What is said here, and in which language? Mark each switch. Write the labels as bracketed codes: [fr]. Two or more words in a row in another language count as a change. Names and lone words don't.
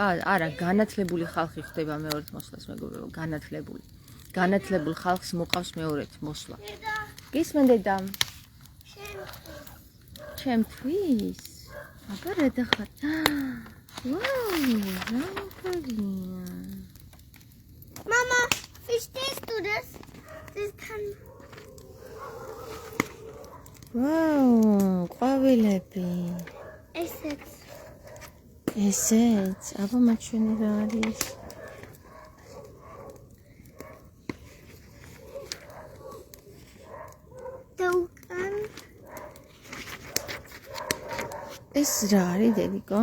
[ka] არა, განათლებული ხალხი ხდება მეორედ მოსვლას, მეგობრებო, განათლებული. განათლებულ ხალხს მოყავს მეორედ მოსვლა. გისმენდე და ჩემთვის? აბა რა დახარ? ვაუ, რა მოგია. [de] Mama, verstehst du das? Das kann [ka] ვაუ, ყვავილები. ესეც, აბა მაჩვენე რა არის? ეს რა არის, დედიკო?